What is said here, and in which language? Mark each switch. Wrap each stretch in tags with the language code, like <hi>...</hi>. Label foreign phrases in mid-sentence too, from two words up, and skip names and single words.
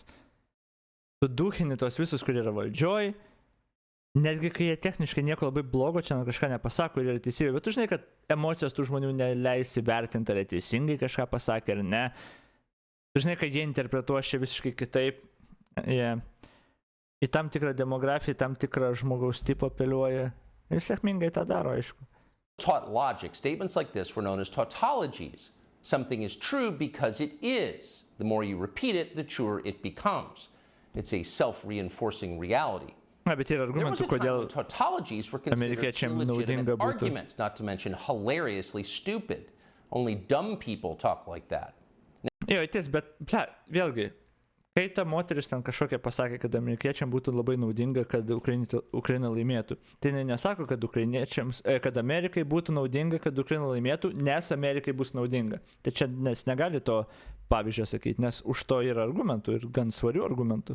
<lt>Suduchini tos visus, kurie yra valdžioj, netgi kai jie techniškai nieko labai blogo čia kažką nepasako ir yra teisybė, bet tu žinai, kad emocijos tų žmonių neleisi vertinti, ar teisingai kažką pasakė ar ne. Tu žinai, kad jie interpretuos čia visiškai kitaip. Į tam tikrą demografiją, tam tikrą žmogaus tipą apeliuoja ir sėkmingai tą daro, aišku.</lt> <en>Taught logic, statements like this were known as tautologies. Something is true because it is. The more you repeat it, the truer it becomes. It's a self-reinforcing reality.</en> <lt>Bet yra argumentų, kodėl</lt> <en>tautologies were considered illegitimate arguments, not to mention hilariously stupid. Only dumb people talk like that.</en> <lt>Jo, bet vėlgi, kai ta moteris ten kažkokia pasakė, kad amerikiečiam būtų labai naudinga, kad Ukraina laimėtų, tai nesako, kad Amerikai būtų naudinga, kad Ukraina laimėtų, nes Amerikai bus naudinga. Tai čia nes negali to pavyzdžio sakyti, nes už to yra argumentų ir gan svarių argumentų.</lt>